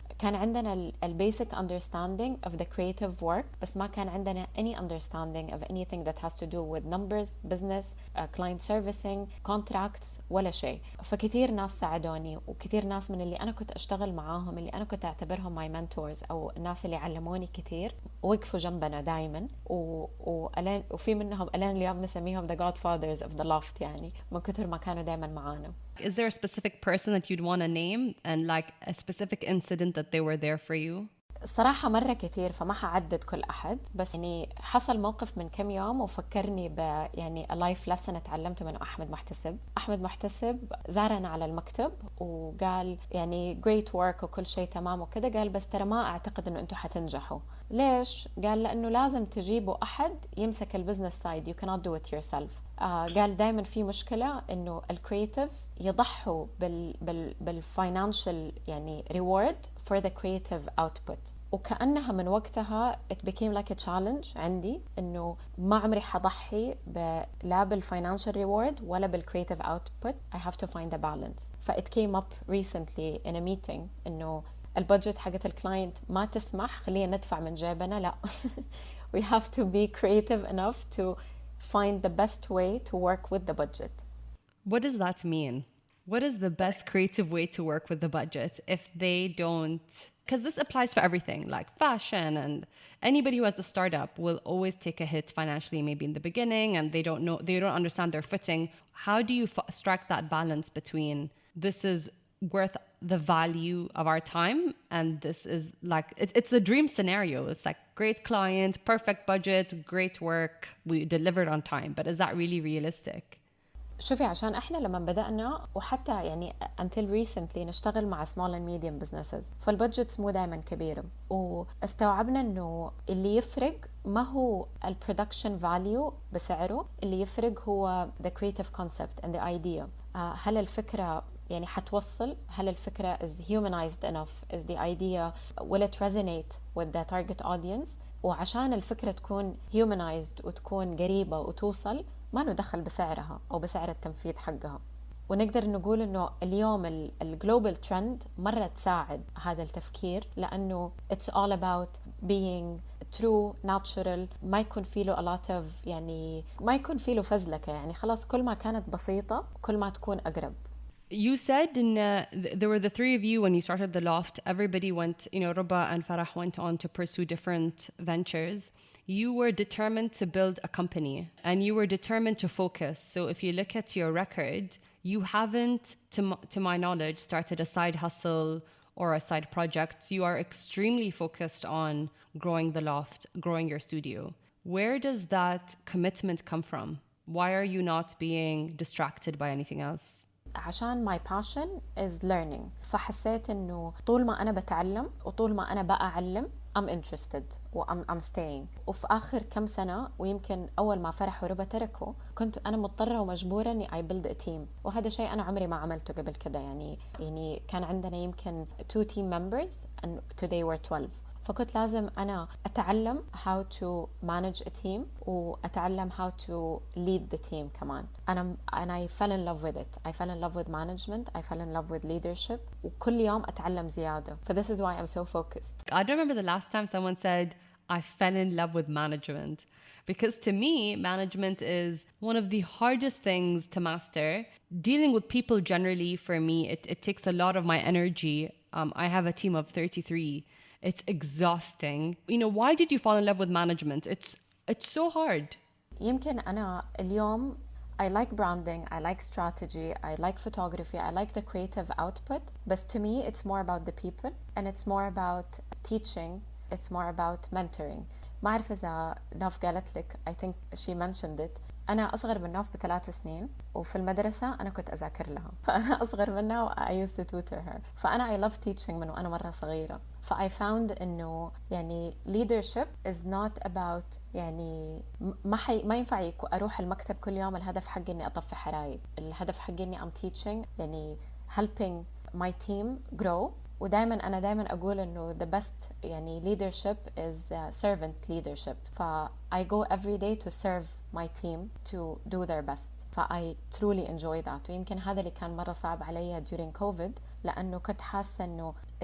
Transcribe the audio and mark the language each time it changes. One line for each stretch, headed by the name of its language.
Arabic: كان عندنا
English: basic understanding of the creative work
Arabic: بس ما كان عندنا
English: any understanding of anything that has to do with numbers, business, client servicing, contracts
Arabic: ولا شيء. فكتير ناس ساعدوني وكتير ناس من اللي أنا كنت أشتغل معاهم اللي أنا كنت أعتبرهم
English: my mentors
Arabic: أو الناس اللي علموني كتير وقفوا جنبنا دايما وفي منهم الان اليوم نسميهم
English: the godfathers of the loft
Arabic: يعني من كتر ما كانوا دايما معانا.
English: Is there a specific person that you'd want to name and like a specific incident that they were there for you?
Arabic: صراحة مرة كتير فما حعدد كل أحد، بس يعني حصل موقف من كم يوم وفكرني يعني
English: a life lesson
Arabic: اتعلمته من أحمد محتسب زارنا على المكتب وقال يعني
English: great work
Arabic: وكل شيء تمام وكده، قال بس ترى ما أعتقد أنه أنتوا حتنجحوا. ليش؟ قال لأنه لازم تجيبوا أحد يمسك البزنس سايد،
English: you cannot do it yourself.
Arabic: قال دايما في مشكلة إنه الكرياتيفز يضحوا بالفاينانشال يعني
English: reward for the creative output.
Arabic: وكأنها من وقتها
English: it became like a challenge
Arabic: عندي إنه ما عمري حضحي لا بالفاينانشال reward ولا بالcreative output.
English: I have to find a balance. فit came up recently in a meeting
Arabic: إنه البادجت حقت الكلاينت ما تسمح خلينا ندفع من جيبنا، لا
English: we have to be creative enough to find the best way to work with the budget. What does that mean? What is the best creative way to work with the budget if they don't? Because this applies for everything, like fashion, and anybody who has a startup will always take a hit financially, maybe in the beginning, and they don't understand their footing. How do you strike that balance between this is worth the value of our time and this is like it's a dream scenario, it's like great client, perfect budget, great work, we delivered on time, but is that really realistic?
Arabic: شوفي عشان احنا لما بدأنا وحتى يعني
English: until recently
Arabic: نشتغل مع
English: small and medium businesses
Arabic: فالبادجتس مو دائما كبيرة، واستوعبنا انه اللي يفرق ما هو البرودكشن فاليو بسعره، اللي يفرق هو
English: the creative concept and the idea.
Arabic: هل الفكرة يعني حتوصل، هل الفكرة
English: is humanized enough, is the idea will it resonate with the target audience.
Arabic: وعشان الفكرة تكون humanized وتكون قريبة وتوصل ما ندخل بسعرها أو بسعر التنفيذ حقها. ونقدر نقول إنه اليوم الجلوبال ترند مرة تساعد هذا التفكير، لأنه
English: it's all about being true, natural،
Arabic: ما يكون فيه له
English: a lot of
Arabic: يعني ما يكون فيه له فزلكة، يعني خلاص كل ما كانت بسيطة كل ما تكون أقرب.
English: You said there were the three of you when you started the loft. Everybody went, Ruba and Farah went on to pursue different ventures. You were determined to build a company and you were determined to focus. So if you look at your record, you haven't, to my knowledge, started a side hustle or a side project. You are extremely focused on growing the loft, growing your studio. Where does that commitment come from? Why are you not being distracted by anything else?
Arabic: عشان
English: my passion is learning.
Arabic: فحسيت إنه طول ما أنا بتعلم وطول ما أنا بقى أعلم
English: I'm interested
Arabic: و
English: I'm staying.
Arabic: وفي آخر كم سنة ويمكن أول ما فرح وربا تركوا كنت أنا مضطرة ومجبورة إني
English: I build a team،
Arabic: وهذا شيء أنا عمري ما عملته قبل كده. يعني كان عندنا يمكن 2
English: team members and today we're 12.
Arabic: فكنت لازم أنا أتعلم
English: how to manage a team وأتعلم how to lead the team كمان. and I fell in love with it. I fell in love with management. I fell in love with leadership.
Arabic: وكل يوم أتعلم زيادة.
English: So this is why I'm so focused. I don't remember the last time someone said, I fell in love with management. Because to me, management is one of the hardest things to master. Dealing with people generally, for me, it takes a lot of my energy. I have a team of 33. It's exhausting. Why did you fall in love with management? It's so hard.
Arabic: يمكن أنا اليوم
English: I like branding, I like strategy, I like photography, I like the creative output. But to me, it's more about the people and it's more about teaching, it's more about mentoring.
Arabic: ما أعرف إذا ناف قالت لك
English: I think she mentioned it.
Arabic: أنا أصغر من ناف ب3 سنين وفي المدرسة أنا كنت أذاكر لها فأنا أصغر منها و
English: I used to tutor her
Arabic: فأنا
English: I love teaching
Arabic: من وأنا مرة صغيرة
English: I found
Arabic: إنه يعني
English: leadership is not about
Arabic: يعني ما ينفع أروح المكتب كل يوم الهدف حقي إني أطفي حرايق الهدف حقي إني
English: I'm teaching
Arabic: يعني
English: helping my team grow
Arabic: ودائما أنا دائما أقول إنه the best يعني
English: leadership is servant leadership I go every day to serve my team to do their best I truly enjoy that
Arabic: ويمكن هذا اللي كان مرة صعب علي
English: during COVID
Arabic: لأنه كنت حاسة إنه